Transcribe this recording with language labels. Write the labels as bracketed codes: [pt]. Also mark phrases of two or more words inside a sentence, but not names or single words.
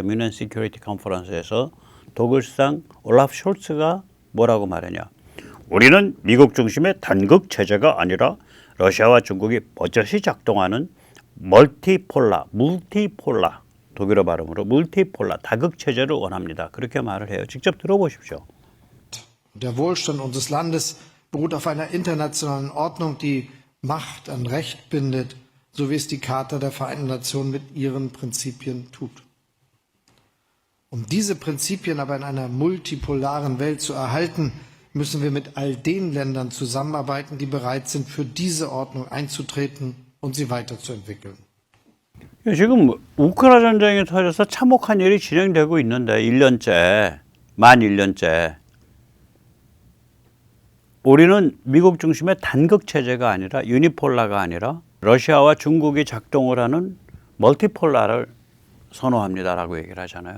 [ko] 뮌헨 시큐리티 컨퍼런스에서 독일 수상 올라프 숄츠가 뭐라고 말하냐. 우리는 미국 중심의 단극 체제가 아니라 러시아와 중국이 버젓이 작동하는 multipolar, 독일어 발음으로 multipolar, 다극 체제를 원합니다. 그렇게 말을 해요. 직접 들어보십시오. [de] Der Wohlstand unseres Landes beruht auf einer internationalen Ordnung, die Macht an Recht bindet, so wie es die Charta der Vereinten Nationen mit ihren Prinzipien tut. Um diese Prinzipien aber in einer multipolaren Welt zu erhalten, müssen wir mit all den Ländern zusammenarbeiten, die bereit sind, für diese Ordnung einzutreten und sie weiterzuentwickeln. [ko] 지금 우크라이나 전쟁이 터져서 참혹한 일이 진행되고 있는데 1년째, 만 1년째. 우리는 미국 중심의 단극 체제가 아니라 유니폴라가 아니라 러시아와 중국이 작동을 하는 멀티폴라를 선호합니다라고 얘기를 하잖아요.